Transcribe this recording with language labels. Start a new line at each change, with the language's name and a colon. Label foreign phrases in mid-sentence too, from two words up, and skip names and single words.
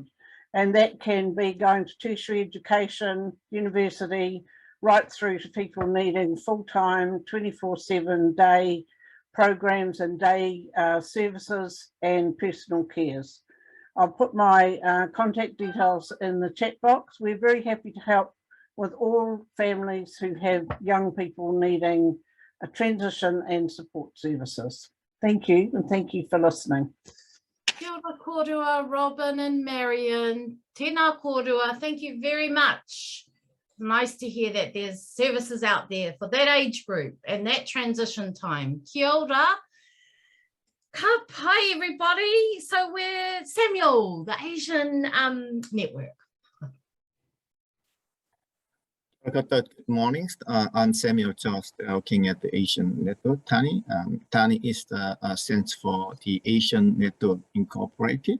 English: And that can be going to tertiary education, university, right through to people needing full-time 24/7 day programs and day services and personal cares. I'll put my contact details in the chat box. We're very happy to help with all families who have young people needing a transition and support services. Thank you, and thank you for listening.
Māori: Kia ora korua, Robin and Marion. Tēnā korua,
English: thank you very much. Nice to hear that there's services out there for that age group and that transition time.
Māori: Kia ora.
English: Hi everybody. So we're Samuel, the Asian Network. Good morning. I'm Samuel Charles, working at the Asian Network, TANI. TANI is the stands for the Asian Network Incorporated.